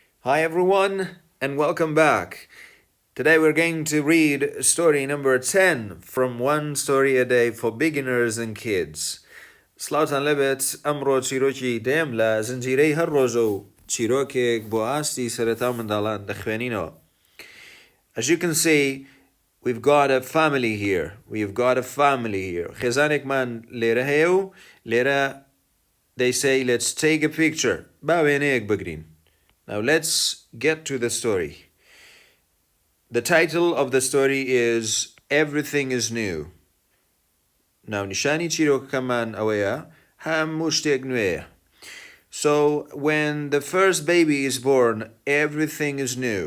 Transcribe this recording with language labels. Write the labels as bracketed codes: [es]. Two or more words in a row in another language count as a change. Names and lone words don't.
[en] Hi everyone, and welcome back. Today we're going to read story number 10 from One Story a Day for Beginners and Kids. [ckb] سلاوتان لبت ئەمڕۆ چیرۆکی دێم لە زنجیرەی هەر ڕۆژە و چیرۆکێک بۆ ئاستی سەرەتا منداڵان دەخوێنینەوە. [en] As you can see, we've got a family here. [ckb] خێزانێکمان لێرە هەیە و لێرە [en] they say let's take a picture. [ckb] با وێنەیەک بگرین. [en] Now let's get to the story. The title of the story is Everything is New. [ckb] ناو نیشانی چیرۆکەکەمان ئەوەیە هەموو شتێک نوێیە. [en] So when the first baby is born, everything is new.